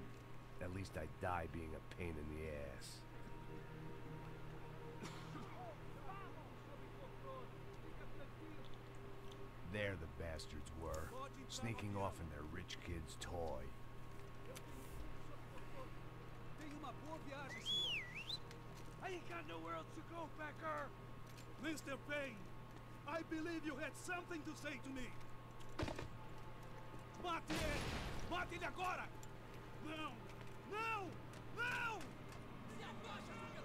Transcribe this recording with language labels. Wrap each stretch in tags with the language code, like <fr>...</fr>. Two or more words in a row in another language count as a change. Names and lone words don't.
<en>At least I'd die being a pain in the ass. There the bastards were, sneaking off in their rich kid's toy. I ain't got nowhere else to go, Becker! Mr. Payne, I believe you had something to say to me.</en> <pt>Mate ele! Mate ele agora! Não! Não! Não! Se afasta!</pt>